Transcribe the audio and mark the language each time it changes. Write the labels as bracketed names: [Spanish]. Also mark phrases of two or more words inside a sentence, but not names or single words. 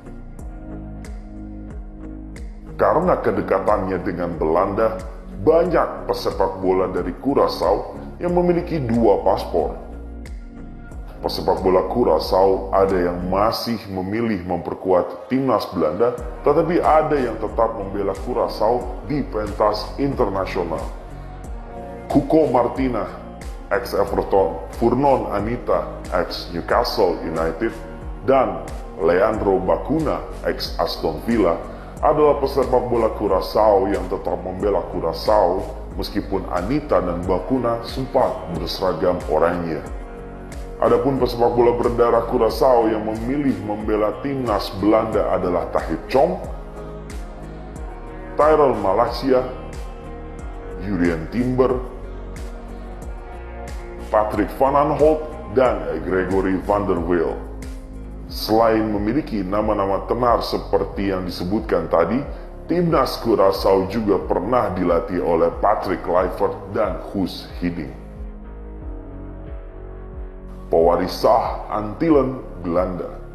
[Indonesian] Karena kedekatannya dengan Belanda, banyak pesepak bola dari Curaçao yang memiliki dua paspor. Pesepak bola Curaçao ada yang masih memilih memperkuat timnas Belanda, tetapi ada yang tetap membela Curaçao di pentas internasional. Cuco Martina, ex-Everton, Furnon Anita, ex-Newcastle United, dan Leandro Bacuna, ex-Aston Villa, adalah pesepak bola Curaçao yang tetap membela Curaçao meskipun Anita dan Bacuna sempat berseragam oranye. Adapun pesepak bola berdarah Curaçao yang memilih membela timnas Belanda adalah Tahith Chong, Tyrell Malacia, Jurien Timber, Patrick van Aanholt, dan Gregory van der Wiel. Selain memiliki nama-nama tenar seperti yang disebutkan tadi, timnas Curaçao juga pernah dilatih oleh Patrick Kluivert dan Guus Hiddink. Pewaris sah Antillen Belanda.